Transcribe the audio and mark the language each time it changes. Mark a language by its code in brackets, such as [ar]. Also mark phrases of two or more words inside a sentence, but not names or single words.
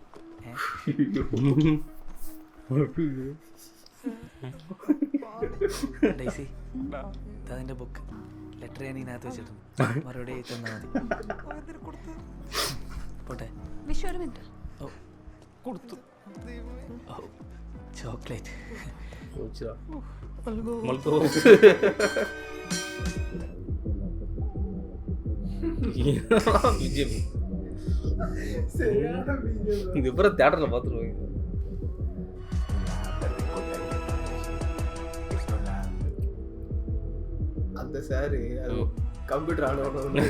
[ml] ഡേസി, അതിന്റെ ബുക്ക് ലെറ്റർ ഞാൻ ഇതിനകത്ത് വെച്ചിട്ടുണ്ട്. മറുപടി തന്നാ മതി. പോട്ടെ. വിഷു ഒരു മിനിറ്റ്. കൊടുത്തു. ചോക്ലേറ്റ് [ta] இதுக்கப்புறம் தேட்டரில் பார்த்துருவாங்க. அந்த சாரு அது கம்ப்யூட்டர் ஆனவன